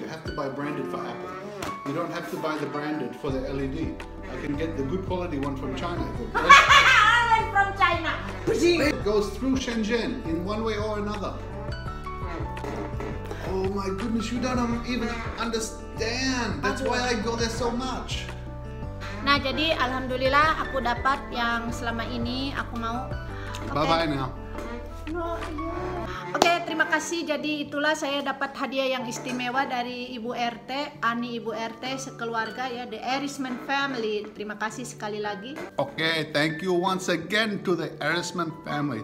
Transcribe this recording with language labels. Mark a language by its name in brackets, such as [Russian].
[English] You have to buy branded for Apple. You don't have to buy the branded for the LED. I can get the good quality one from China. I'm from China. It goes through Shenzhen in one way or another. Oh my goodness, you don't even understand. That's why I go there so much. [Indonesian] Nah, jadi alhamdulillah aku dapat yang selama ini aku mau. [English] Bye-bye now. No, yeah. [Indonesian] Oke, terima kasih. Jadi itulah saya dapat hadiah yang istimewa dari Ibu RT, Ani Ibu RT sekeluarga ya, the Arisman family. Terima kasih sekali lagi. [English] Okay, thank you once again to the Arisman family.